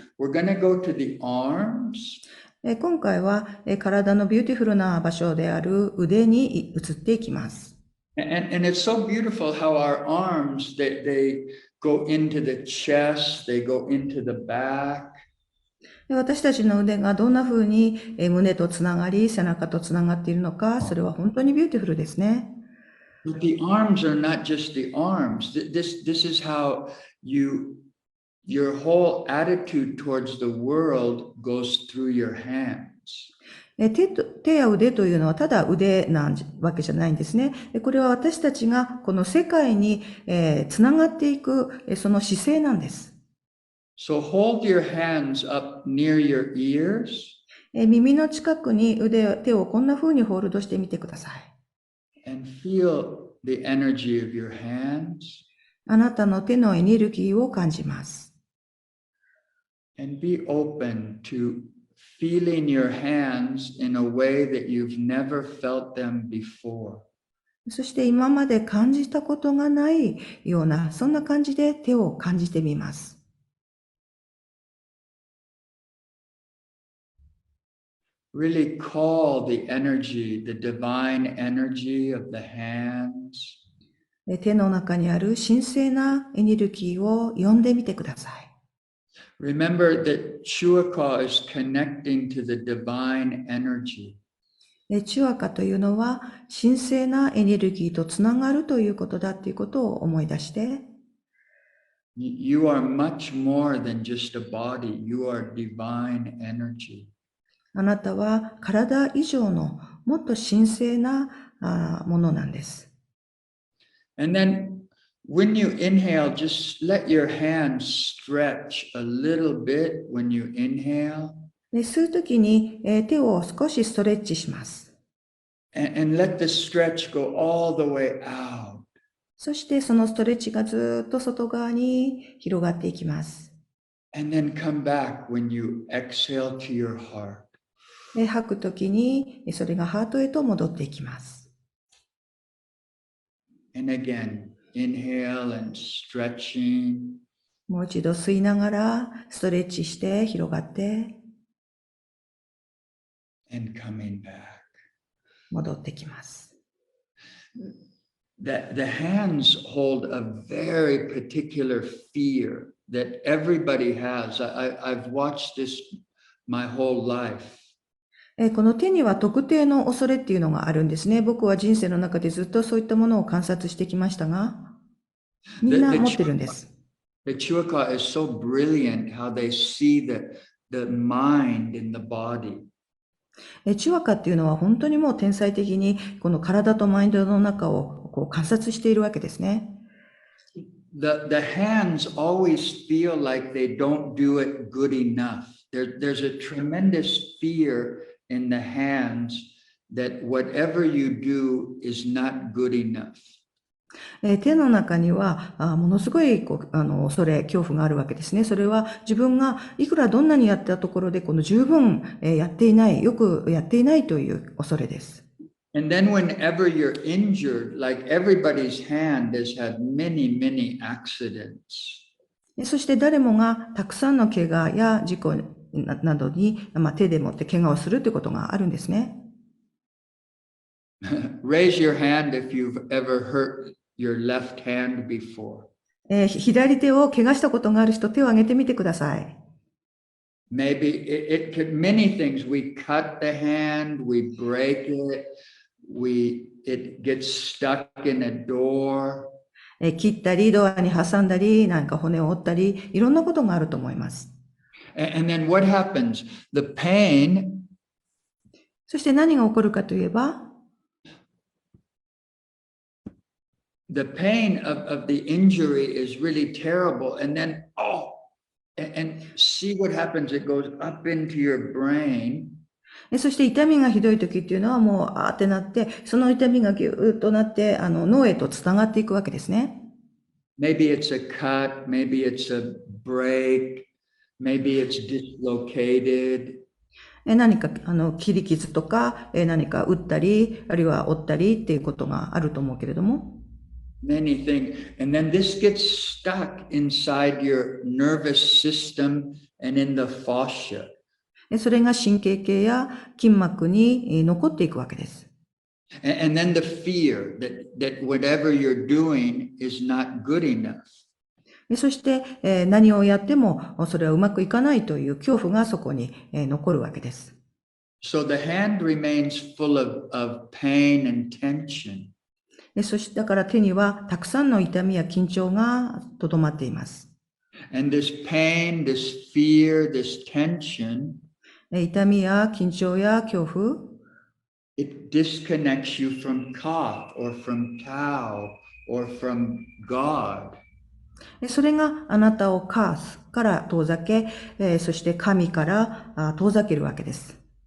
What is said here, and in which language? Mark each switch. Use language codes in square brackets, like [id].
[en] We're going to go to the arms. [ja] 今回は体のビューティフルな場所である腕に移っていきます。 [en] And it's so beautiful how our arms, they go into the chest, they go into the back. [ja] 私たちの腕がどんな風に胸とつながり、背中とつながっているのか、それは本当にビューティフルですね。 [en] But the arms are not just the arms. This is how your whole attitude towards the world goes through your hands. [ja] 手や腕というのはただ腕なわけじゃないんですね。これは私たちがこの世界につながっていくその姿勢なんです。 [en] So hold your hands up near your ears. [ja] 耳の近くに手をこんな風にホールドしてみてください。 [en] And feel the energy of your hands. [ja] あなたの手のエネルギーを感じます。 [en] And be open to feeling your hands in a way that you've never felt them before. [ja] そして今まで感じたことがないような、そんな感じで手を感じてみます。 [en] Really call the energy, the divine energy of the hands. [ja] 手の中にある神聖なエネルギーを呼んでみてください。 [en] Remember that Chua is connecting to the divine energy. [ja] チュアカというのは神聖なエネルギーとつながるということだということを思い出して、 [en] You are much more than just a body. You are divine energy. [ja] あなたは体以上のもっと神聖なものなんです。 [en] And then when you inhale, just let your hands stretch a little bit when you inhale. [ja] 吸うときに手を少しストレッチします。 [en] And let the stretch go all the way out. [ja] そしてそのストレッチがずっと外側に広がっていきます。 [en] And then come back when you exhale to your heart. [ja] 吐くときにそれがハートへと戻っていきます。 [en] And again, inhale and stretching. [ja] もう一度吸いながらストレッチして広がって [en] And coming back. [ja] 戻ってきます。 [en] The hands hold a very particular fear that everybody has. I've watched this my whole life. [ja] この手には特定の恐れっていうのがあるんですね。僕は人生の中でずっとそういったものを観察してきましたが、みんな持ってるんです。 [en] The Chua is so brilliant how they see the mind in the body. [ja] チュアカっていうのは本当にもう天才的にこの体とマインドの中をこう観察しているわけですね。 [en] The hands always feel like they don't do it good enough. There's a tremendous fear in the hands that whatever you do is not good enough. [ja] 手の中にはものすごい恐れ、恐怖があるわけですね。それは自分がいくらどんなにやったところで十分やっていない、よくやっていないという恐れです。 [en] And then whenever you're injured, like everybody's hand has had many, many accidents. [ja] そして誰もがたくさんの怪我や事故などに、手でもって怪我をするということがあるんですね。 [en] Raise your hand if you've ever hurt your left hand before. [ja] 左手を怪我したことがある人、手を挙げてみてください。 [en] Maybe it could many things. We cut the hand, we break it, it gets stuck in a door. [ja] 切ったり、ドアに挟んだり、なんか骨を折ったり、いろんなことがあると思います。 [en] And then what happens? The pain. [ja] そして何が起こるかといえば、 [en] The pain of the injury is really terrible. And then, and see what happens. It goes up into your brain. [ja] そして痛みがひどい時っていうのはもうあーってなって、その痛みがぎゅーっとなって、脳へとつながっていくわけですね。 [en] Maybe it's a cut, maybe it's a break, maybe it's dislocated. [ja] 何か切り傷とか、何か打ったり、あるいは折ったりっていうことがあると思うけれども。 [en] Many things. And then this gets stuck inside your nervous system and in the fascia. [ja] それが神経系や筋膜に残っていくわけです。 [en] And then the fear that whatever you're doing is not good enough. [ja] そして何をやってもそれはうまくいかないという恐怖がそこに残るわけです。 [en] So the hand remains full of pain and tension. [ja] そしてだから手にはたくさんの痛みや緊張がとどまっています。 [en] And this pain, this fear, this tension. [ja] 痛みや緊張や恐怖、 [en] it disconnects you from ka or from Tao or from God. [ja] それがあなたをカースから遠ざけ、そして神から遠ざけるわけです。